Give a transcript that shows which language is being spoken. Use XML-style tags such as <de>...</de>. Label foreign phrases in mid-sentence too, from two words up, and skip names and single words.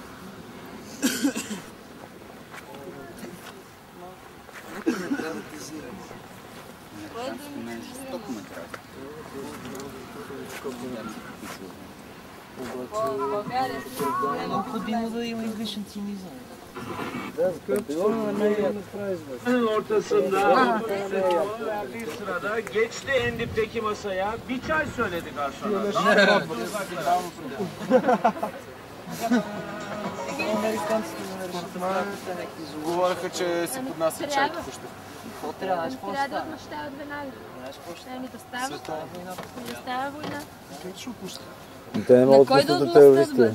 <bg>Е необходимо да има излишен цинизъм.</bg> <tr>Ortasında sırada geçti en dipteki masaya. Bir çay söyledi garsona.</tr> <bg>Говореха, че си поднасят чай току-що. Какво трябва? Трябва да отмъщават веднага. Еми да става. Да става война. Те не могат да пуснат терористи.</bg>